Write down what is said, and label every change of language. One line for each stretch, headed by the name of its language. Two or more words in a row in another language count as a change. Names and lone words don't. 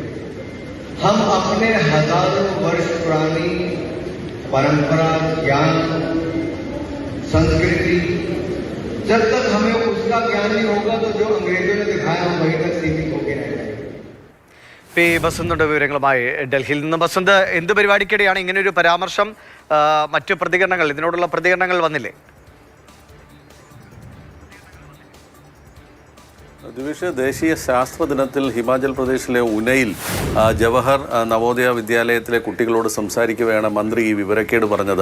Hindi: हम अपने हजारों वर्ष पुरानी परंपरा, ज्ञान, संस्कृति, जब तक हमें उसका ज्ञान नहीं होगा तो जो अंग्रेजों ने दिखाया हम वहीं तक सीमित होकर रह जाएंगे.
Malayalam: ബസന്തുണ്ട് വിവരങ്ങളുമായി ഡൽഹിയിൽ നിന്ന്. ബസന്ത്, എന്ത് പരിപാടിക്കിടെയാണ് ഇങ്ങനെയൊരു പരാമർശം? മറ്റു പ്രതികരണങ്ങൾ, ഇതിനോടുള്ള പ്രതികരണങ്ങൾ വന്നില്ലേ? ദിവിഷ്, ദേശീയ ശാസ്ത്ര ദിനത്തിൽ ഹിമാചൽ പ്രദേശിലെ ഉനയിൽ ജവഹർ നവോദയ വിദ്യാലയത്തിലെ കുട്ടികളോട് സംസാരിക്കുകയാണ് മന്ത്രി ഈ വിവരക്കേട് പറഞ്ഞത്.